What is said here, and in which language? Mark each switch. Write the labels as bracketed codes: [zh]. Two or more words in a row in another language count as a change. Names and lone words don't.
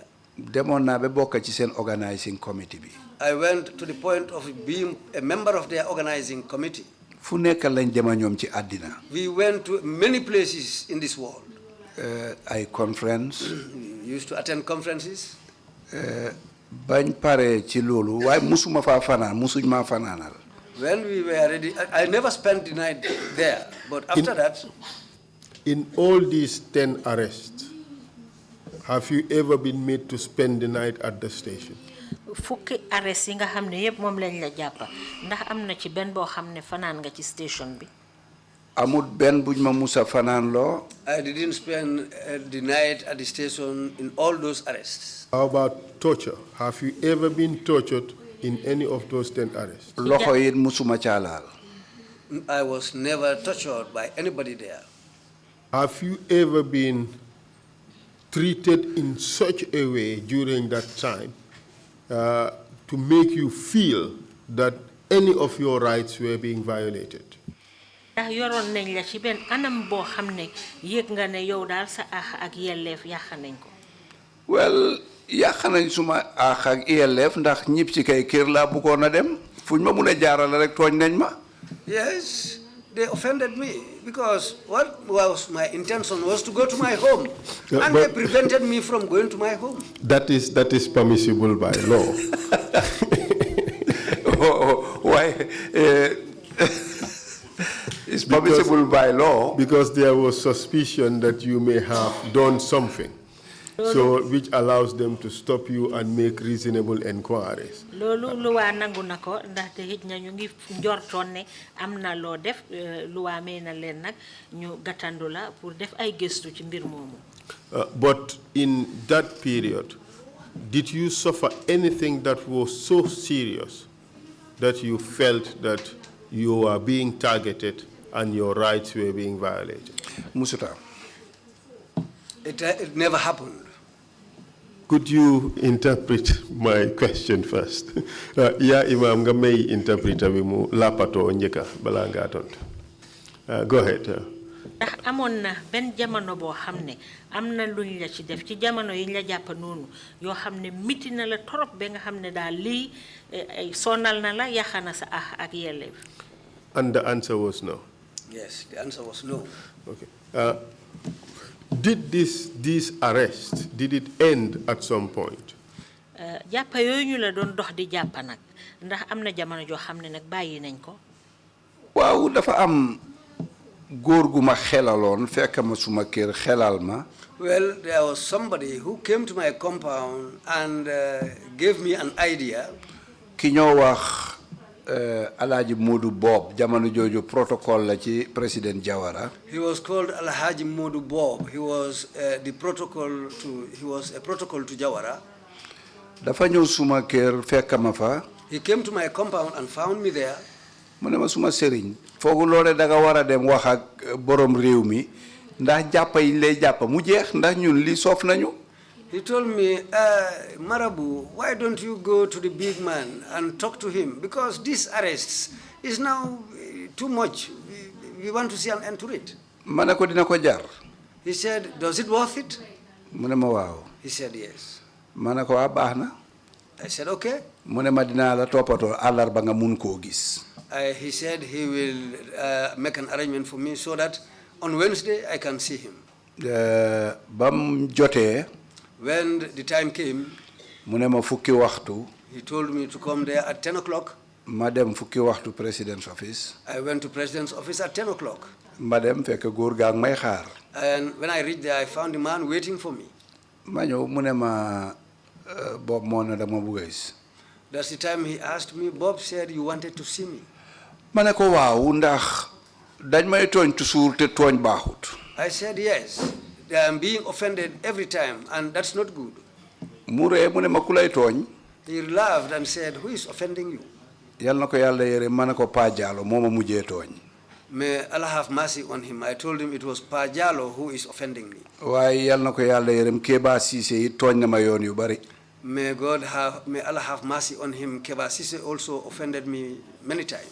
[wo] demoon naa ba bokk ci seen [en] organizing committee [wo] bi. [en] I went to the point of being a member of their organizing committee. [wo] fu nekk lañ dema ñoom ci àddina. [en] We went to many places in this world. [wo] ay conference. [en] We used to attend conferences. [wo] bañ pare ci loolu waaye musuma faa fanaan musuñ maa fanaanal. [en] When we were ready, I never spent the night there, but after that. In all these 10 arrests, have you ever been made to spend the night at the station? [wo] fukki arrest yi nga xam ne yëpp moom lañ la jàppa ndax am na ci benn boo xam ne fanaan nga ci station bi. amut benn buñ ma musa fanaan loo. [en] I didn't spend the night at the station in all those arrests. How about torture? Have you ever been tortured in any of those 10 arrests? [wo] loxo yi musuma caalaal. [en] I was never tortured by anybody there. Have you ever been treated in such a way during that time to make you feel that any of your rights were being violated? [wo] ndax yoroon nañ la ci benn anam boo xam ne yëg nga ne yow daal sa àq ak yelleef yàq nañ ko. well yàq nañ suma àq ak yelleef ndax ñib ci kay kër laa bëggoon a dem fuñ ma mun a jaarale rek tooñ nañ ma. [en] Yes, they offended me because what was my intention was to go to my home, and they prevented me from going to my home. That is permissible by law. Why? It's permissible by law. Because there was suspicion that you may have done something, so which allows them to stop you and make reasonable inquiries. [wo] loolu luwaa nangu na ko ndaxte xëj na ñu ngi njortoon ne am na loo def luwaa may na leen nag ñu gàttandu la pour def ay gëstu ci mbir moomu. [en] But in that period, did you suffer anything that was so serious that you felt that you were being targeted and your rights were being violated? [wo] Musuta. [en] It never happened. Could you interpret my question first? [wo] Ya imam nga may interpreter bi mu lapato njëkka bala nga tontu. [en] Go ahead. [wo] ndax amoon na benn jamono boo xam ne am na luñ la ci def ci jamono yi la jàpp noonu yoo xam ne miti na la torop ba nga xam ne daal lii sonal na la yàq na sa ak yelleef. [en] And the answer was no. Yes, the answer was no. Okay. Did these arrests, did it end at some point? [wo] Jàppa yooyu ñu la doon dox di jàppa nag ndax am na jamono joo xam ne nag bàyyi nañ ko. waaw dafa am góor gu ma xelaloon fekk ma suma kër xelal ma. [en] Well, there was somebody who came to my compound and gave me an idea. [wo] ki ñoo wax Alhaji Modou Bob jamono jooju protocol la ci président Jawara. [en] He was called Alhaji Modou Bob. He was a protocol to Jawara. [wo] dafa ñëw suma kër fekk ma fa. [en] He came to my compound and found me there. [wo] mu ne ma suma sëriñ foogu loole da nga war a dem wax ak borom réew mi ndax jàppa yi lay jàppa mu jeex ndax ñun li soof nañu. [en] He told me, Marabu, why don't you go to the big man and talk to him? Because this arrest is now too much. We want to see an end to it. [wo] Manako dina ko jar. [en] He said, does it worth it? [wo] Mune ma waaw. [en] He said, yes. [wo] Manako wa baxna. [en] I said, okay. [wo] Mune ma dina la topato alarba nga mun ko gis. [en] He said he will make an arrangement for me so that on Wednesday I can see him. [wo] Bam jote. [en] When the time came, [wo] Mune ma fukki waxtu. [en] he told me to come there at 10 o'clock. [wo] Madam fukki waxtu [en] president's office. I went to president's office at 10 o'clock. [wo] Madam fekk góor gaa ngi may xaar. [en] And when I reached there, I found the man waiting for me. [wo] Ma ñëw mu ne ma Bob moo ne dama bëgg a gis. [en] That's the time he asked me, Bob said you wanted to see me. [wo] Ma ne ko waaw ndax dañ may tooñ toujours te tooñ baaxut. [en] I said yes. I am being offended every time, and that's not good. [wo] Mu ree mu ne ma ku lay tooñ. [en] He laughed and said, who is offending you? [wo] Yal na ko yàlla yére ma ne ko Pa Jallow moo ma mujjee tooñ. [en] May Allah have mercy on him. I told him it was Pa Jallow who is offending me. [wo] Waaye yal na ko yàlla yërëm Keba Cissé yi tooñ na ma yoon yu bari. [en] May Allah have mercy on him. Keba Cissé also offended me many times.